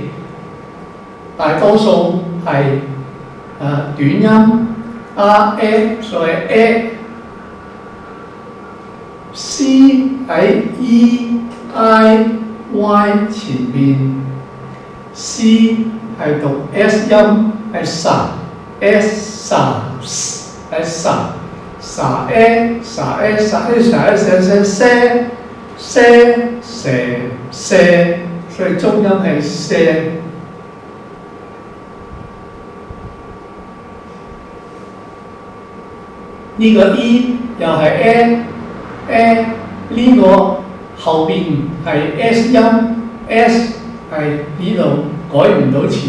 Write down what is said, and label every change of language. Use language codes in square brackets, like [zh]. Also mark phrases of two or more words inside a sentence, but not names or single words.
[yue] 大多數係短音 R、A， 所以 A。C 喺 E、I、Y 前邊 ，C 係讀 S 音，係 sa，S sa，係 sa，sa，sa，sa，sa，sa，所以中音係 sa。呢個 E 又係 A 呢個後邊係 S 音 ，S 係呢度改唔到前